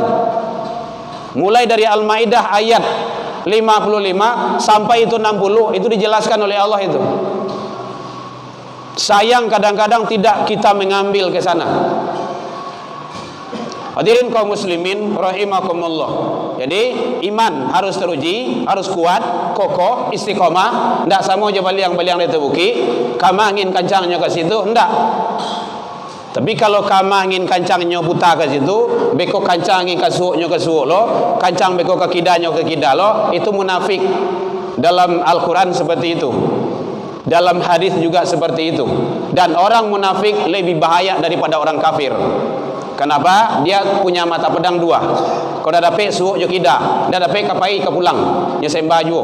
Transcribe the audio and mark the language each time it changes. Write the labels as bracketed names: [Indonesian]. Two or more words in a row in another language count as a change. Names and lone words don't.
[Indonesian] Mulai dari Al-Maidah ayat 55 sampai itu 60, itu dijelaskan oleh Allah itu. Sayang kadang-kadang tidak kita mengambil ke sana. Hadirin kaum muslimin rahimakumullah. Jadi iman harus teruji, harus kuat, kokoh, istiqomah. [Minangkabau] Tidak sama aja baliang-baliang itu buki. Kama angin kancangnya ke situ, tidak. Tapi kalau kama angin kancangnya buta ke situ, beko kancang angin kasuuknya ke suuk lo, kancang beko ke kidanya ke kida lo, [Indonesian] itu munafik. Dalam Al-Quran seperti itu. Dalam hadis juga seperti itu. Dan orang munafik lebih bahaya daripada orang kafir. Kenapa? Dia punya mata pedang 2. [Minangkabau] Kalau dah dapat suuk je kida, dah dapat kapai ke pulang, dia sembah juga.